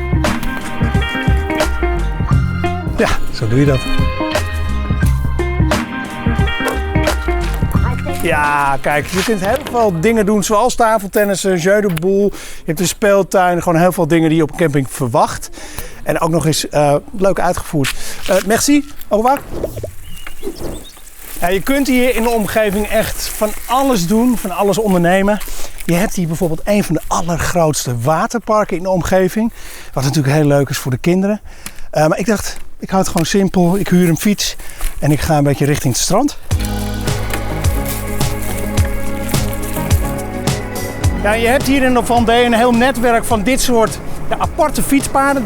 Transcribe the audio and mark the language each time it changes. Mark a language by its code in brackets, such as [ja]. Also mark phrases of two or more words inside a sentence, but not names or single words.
[nl] Ja, zo doe je dat. Ja, kijk, je kunt heel veel dingen doen zoals tafeltennissen, [fr] jeu de boule. [nl] Je hebt een speeltuin, gewoon heel veel dingen die je op een camping verwacht. En ook nog eens leuk uitgevoerd. [fr] Merci, au revoir. [nl] Ja, je kunt hier in de omgeving echt van alles doen, van alles ondernemen. Je hebt hier bijvoorbeeld een van de allergrootste waterparken in de omgeving. Wat natuurlijk heel leuk is voor de kinderen. Maar ik dacht, ik hou het gewoon simpel. Ik huur een fiets en ik ga een beetje richting het strand. Ja, je hebt hier in de Vendée een heel netwerk van dit soort aparte fietspaden.